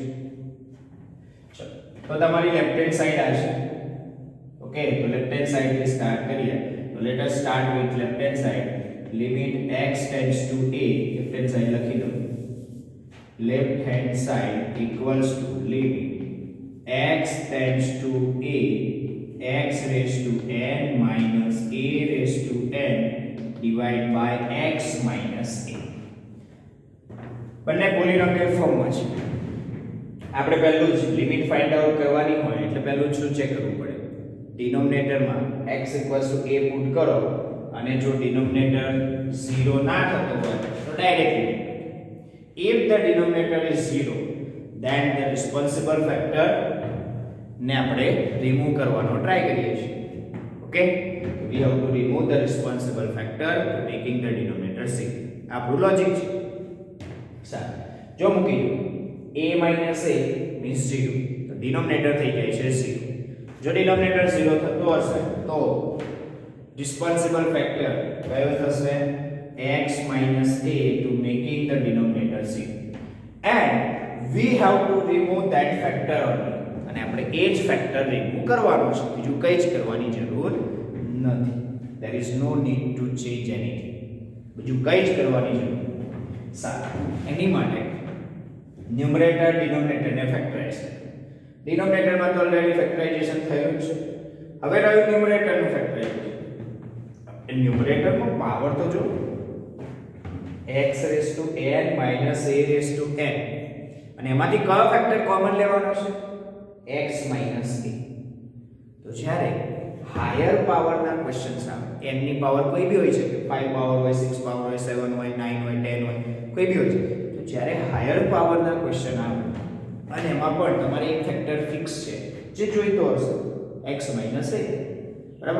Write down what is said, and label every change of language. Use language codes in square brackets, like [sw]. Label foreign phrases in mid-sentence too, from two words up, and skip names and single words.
[gu] ચલો તો તમારી [en] left hand side [gu] આવશે. ઓકે, તો [en] left hand side [gu] થી સ્ટાર્ટ કરીએ. [en] તો let us start with left hand side. limit x tends to a, left hand side [gu] લખી દો. [en] left hand side equals to limit x tends to a, x raised to n minus a raised to n divided by x minus a. [gu] બંને પોલિનોમિયલ ફોર્મમાં છે. આપણે પહેલું જ લિમિટ [en] find out [gu] કરવાની હોય એટલે પહેલું શું ચેક કરવું પડે? ડિનોમિનેટરમાં x a પુટ કરો અને જો ડિનોમિનેટર 0 ના થતો હોય તો ડાયરેક્ટલી [en] if the denominator is 0 then the responsible factor [gu] ને આપણે રિમૂવ કરવાનો ટ્રાય કરીએ છીએ. ઓકે, [en] we have to remove the responsible factor making the denominator 0. [gu] આપણું લોજિક છે. સારું, જો મૂકી દો [en] a minus a means 0, [gu] તો ડિનોમિનેટર થઈ જાય છે 0. જો ડિનોમિનેટર 0 થતો હશે તો [en] responsible factor [gu] કયો થશે? [en] x minus a to making the denominator 0, and we have to remove that factor only. [gu] અને આપણે એ જ ફેક્ટર રિમૂવ કરવાનું છે, બીજું કંઈ જ કરવાની જરૂર નથી. [en] there is no need to change anything, [gu] બીજું કંઈ જ કરવાની જરૂર નથી. સારું, એની માટે ન્યુમરેટર ડિનોમિનેટરને ફેક્ટરાઇઝ કરો. ડિનોમિનેટરમાં તો ઓલરેડી ફેક્ટરાઇઝેશન થયું છે. હવે રહ્યું ન્યુમરેટરનું ફેક્ટરાઇઝેશન. ન્યુમરેટરમાં પાવર તો જો [en] x raised to n [gu] minus a raised to n, અને એમાંથી કયો ફેક્ટર કોમન લેવાનો છે? [en] x minus a. [gu] તો જ્યારે હાયર પાવરના ક્વેશ્ચન્સ આવે, n ની પાવર કોઈ બી હોઈ શકે, 5 પાવર હોય, 6 પાવર હોય, 7 હોય, 9 હોય, 10 હોય, કોઈ બી હોઈ શકે. તો જ્યારે હાયર પાવરના ક્વેશ્ચન આવે અને એમાં પણ તમારે એક ફેક્ટર ફિક્સ છે જે જોઈતો હશે [en] x minus a, [gu] બરાબર?